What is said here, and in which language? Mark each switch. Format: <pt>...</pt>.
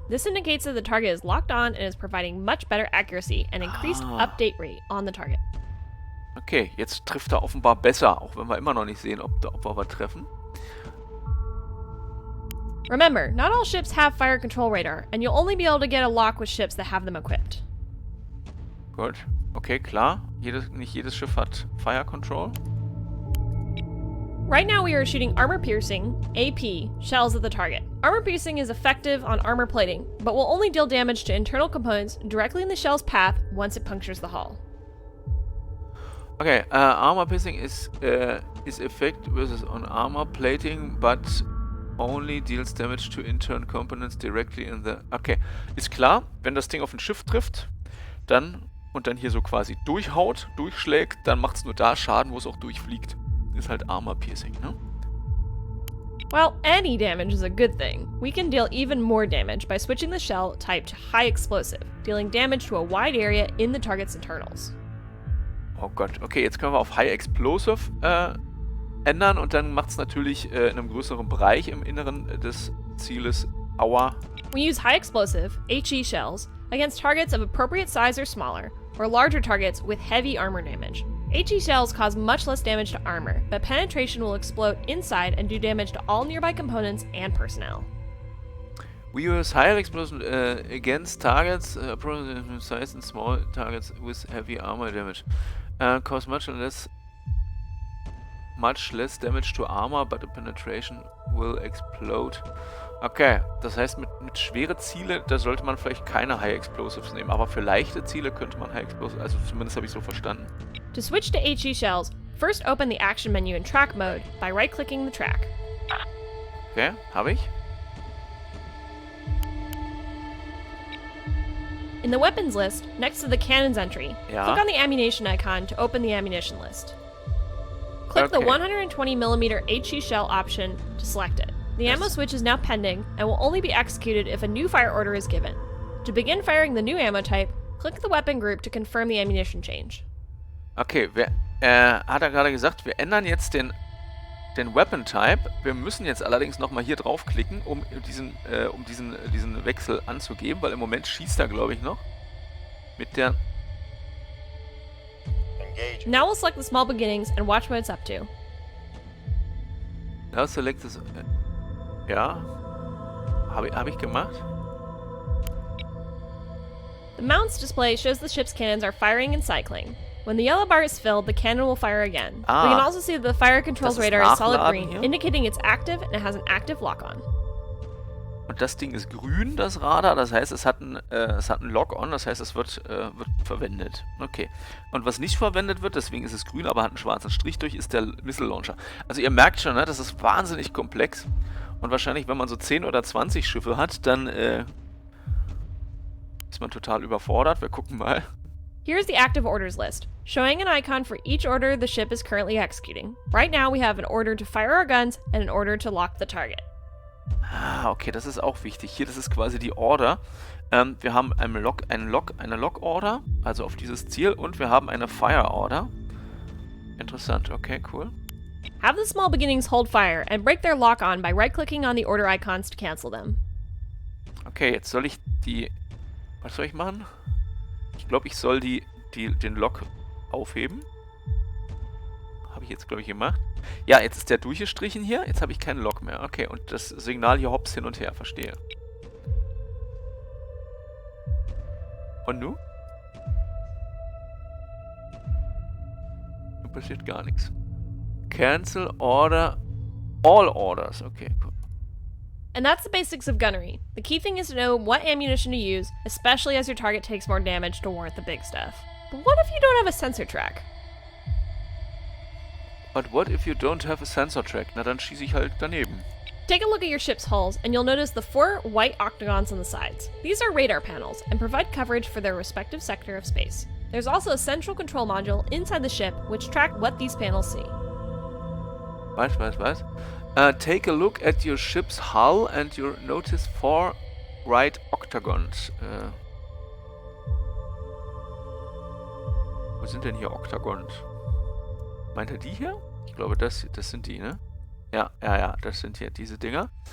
<en>This indicates that the target is locked on and is providing much better accuracy and increased update rate on the target.</en> <de>Okay, jetzt trifft er offenbar besser, auch wenn wir immer noch nicht sehen, ob wir was treffen.</de> <en>Remember, not all ships have fire control radar, and you'll only be able to get a lock with ships that have them equipped.</en> <de>Gut, okay, klar. Nicht jedes Schiff hat Fire Control.</de> <en>Right now we are shooting armor-piercing, AP, shells at the target. Armor-piercing is effective on armor plating, but will only deal damage to internal components directly in the shell's path once it punctures the hull. Okay, armor piercing is effect versus on armor plating, but only deals damage to internal components directly in the...</en> <de>Okay, ist klar, wenn das Ding auf ein Schiff trifft, dann hier so quasi durchhaut, durchschlägt, dann macht es nur da Schaden, wo es auch durchfliegt. Ist halt armor piercing, ne?</de> <en>Well, any damage is a good thing. We can deal even more damage by switching the shell type to high explosive, dealing damage to a wide area in the target's internals.</en> <de>Oh Gott, okay, jetzt können wir auf High Explosive ändern und dann macht es natürlich in einem größeren Bereich im Inneren des Zieles Aua.</de> <en>We use high explosive, HE shells, against targets of appropriate size or smaller, or larger targets with heavy armor damage. HE shells cause much less damage to armor, but penetration will explode inside and do damage to all nearby components and personnel. We use higher explosion against targets appropriate size and small targets with heavy armor damage. Cause much less damage to armor, but the penetration will explode.</en> <de>Okay, das heißt, mit schwere Ziele, da sollte man vielleicht keine High Explosives nehmen, aber für leichte Ziele könnte man High Explosives, also zumindest habe ich so verstanden.</de> <en>To switch to HE shells, first open the action menu in track mode by right-clicking the track.</en> <de>Okay, habe ich.</de> <en>In the weapons list, next to the cannons entry,</en> <de>Ja.</de> <en>click on the ammunition icon to open the ammunition list. Click the</en> <de>Okay.</de> <en>120mm HE shell option to select it. The ammo switch is now pending and will only be executed if a new fire order is given. To begin firing the new ammo type, click the weapon group to confirm the ammunition change.</en> <de>Okay, hat er gerade gesagt, wir ändern jetzt den Weapon Type. Wir müssen jetzt allerdings nochmal hier draufklicken, um diesen Wechsel anzugeben, weil im Moment schießt er, glaube ich, noch. Mit der...</de> <en>Now we'll select the small beginnings and watch what it's up to. Now select this...</en> <de>ja. Hab ich gemacht?</de> <en>The mounts display shows the ship's cannons are firing and cycling. When the yellow bar is filled, the cannon will fire again. We can also see that the fire controls</en> <de>Das ist</de> <en>radar is solid</en> <de>Nachladen</de> <en>green,</en> <de>hier.</de> <en>indicating it's active and it has an active lock-on.</en> <de>Und das Ding ist grün, das Radar, das heißt, es hat ein Lock-on, das heißt, es wird verwendet. Okay. Und was nicht verwendet wird, deswegen ist es grün, aber hat einen schwarzen Strich durch, ist der Missile Launcher. Also ihr merkt schon, ne, das ist wahnsinnig komplex. Und wahrscheinlich, wenn man so 10 oder 20 Schiffe hat, dann ist man total überfordert. Wir gucken mal.</de> <en>Here's the active orders list, showing an icon for each order the ship is currently executing. Right now we have an order to fire our guns and an order to lock the target.</en> <de>Ah, okay, das ist auch wichtig. Hier, das ist quasi die Order. Wir haben eine Lock-Order, also auf dieses Ziel, und wir haben eine Fire-Order. Interessant, okay, cool.</de> <en>Have the small beginnings hold fire and break their lock-on by right-clicking on the order icons to cancel them.</en> <de>Okay, jetzt soll ich die... Was soll ich machen? Ich glaube, ich soll den Lock aufheben. Habe ich jetzt, glaube ich, gemacht. Ja, jetzt ist der durchgestrichen hier. Jetzt habe ich keinen Lock mehr. Okay, und das Signal hier hops hin und her. Verstehe. Und nun? Nun passiert gar nichts.</de> <en>Cancel Order. All Orders. Okay, cool. And that's the basics of gunnery. The key thing is to know what ammunition to use, especially as your target takes more damage to warrant the big stuff. But what if you don't have a sensor track? But what if you don't have a sensor track?</en> <de>Na, dann schieße ich halt daneben.</de> <en>Take a look at your ship's hulls, and you'll notice the 4 white octagons on the sides. These are radar panels, and provide coverage for their respective sector of space. There's also a central control module inside the ship, which track what these panels see.</en> <de>Was?</de> <en>Take a look at your ship's hull and you notice 4 right octagons.</en> <de>Wo sind denn hier Octagons? Meint er die hier? Ich glaube, das sind die, ne? Ja, das sind hier diese Dinger.</de>